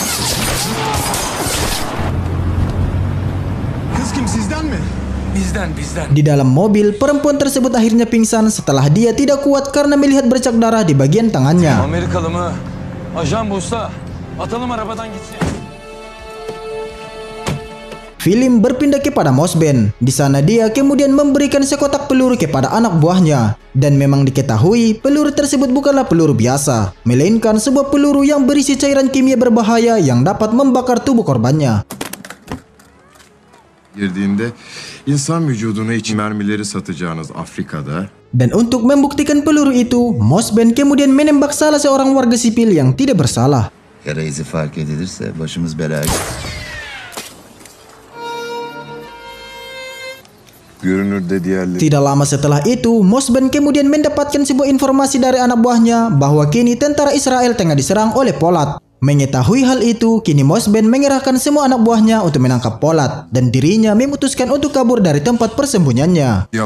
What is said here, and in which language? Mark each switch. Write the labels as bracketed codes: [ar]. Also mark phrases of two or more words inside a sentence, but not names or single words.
[id] Di dalam mobil, perempuan tersebut akhirnya pingsan setelah dia tidak kuat karena melihat bercak darah di bagian tangannya. [tr] Amerikalı mı? Ajan bu usta. Atalım arabadan gitsin. [id] Film berpindah kepada Mosben. Di sana dia kemudian memberikan sekotak peluru kepada anak buahnya. Dan memang diketahui peluru tersebut bukanlah peluru biasa, melainkan sebuah peluru yang berisi cairan kimia berbahaya yang dapat membakar tubuh korbannya. [tr] Girdiğinde insan vücuduna için mermileri satacağınız Afrika'da. [id] Dan untuk membuktikan peluru itu, Mosben kemudian menembak salah seorang warga sipil yang tidak bersalah. [tr] Yara izi fark edilirse başımız belaya. [id] Tidak lama setelah itu, Mosben kemudian mendapatkan sebuah informasi dari anak buahnya bahwa kini tentara Israel tengah diserang oleh Polat. Mengetahui hal itu, kini Mosben mengerahkan semua anak buahnya untuk menangkap Polat dan dirinya memutuskan untuk kabur dari tempat persembunyiannya.